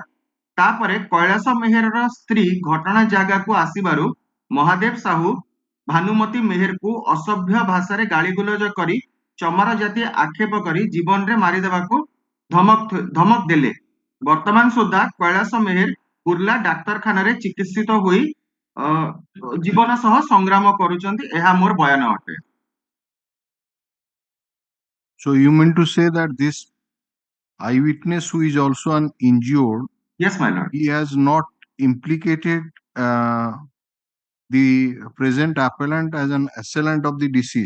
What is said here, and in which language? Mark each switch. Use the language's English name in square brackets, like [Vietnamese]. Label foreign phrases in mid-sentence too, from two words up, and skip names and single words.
[Odia] ତାପରେ କୈଳାସ ମେହେରର ସ୍ତ୍ରୀ ଘଟଣା ଜାଗାକୁ ଆସିବାରୁ ମହାଦେବ ସାହୁ ଭାନୁମତୀ ମେହେରକୁ ଅସଭ୍ୟ ଭାଷାରେ ଗାଳିଗୁଲଜ କରି ଚମାର ଜାତି ଆକ୍ଷେପ କରି ଜୀବନରେ ମାରିଦେବାକୁ ଧମକ ଦେଲେ। ବର୍ତ୍ତମାନ ସୁଦ୍ଧା କୈଳାସ ମେହେର ବୁର୍ଲା ଡାକ୍ତରଖାନାରେ ଚିକିତ୍ସିତ ହୋଇ ଜୀବନ ସହ ସଂଗ୍ରାମ କରୁଛନ୍ତି, ଏହା ମୋର ବୟାନ ଅଟେ। [English] So you mean to say that this eyewitness who is also an injured, yes, my lord, he has not implicated the present appellant as an assailant of the deceased?